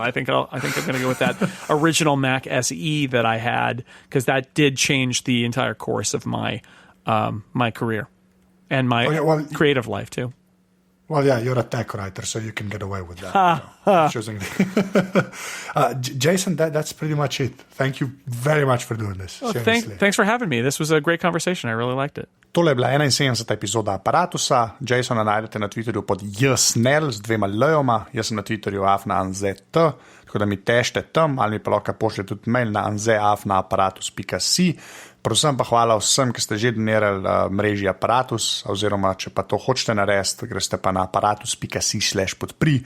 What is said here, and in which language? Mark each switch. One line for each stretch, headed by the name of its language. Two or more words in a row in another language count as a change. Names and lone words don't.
English: I think I'm going to go with that original Mac SE that I had, because that did change the entire course of my career and my creative life too. Well, yeah, you're a tech writer, so you can get away with that. Choosing. Jason, that's pretty much it. Thank you very much for doing this. Thanks for having me. This was a great conversation. I really liked it.
Slovenian: Tole je bila 71. epizoda Aparatusa. Jasona najdete na Twitterju pod Snell z 2 l-joma. Jaz sem na Twitterju @anzet, tako da mi težite tam, ali mi pa lahko pošljete tudi mail na anze@aparatus.si. Predvsem pa hvala vsem, ki ste že donirali mreži Aparatus, oziroma če pa to hočete narediti, greste pa na aparatus.si/podpri.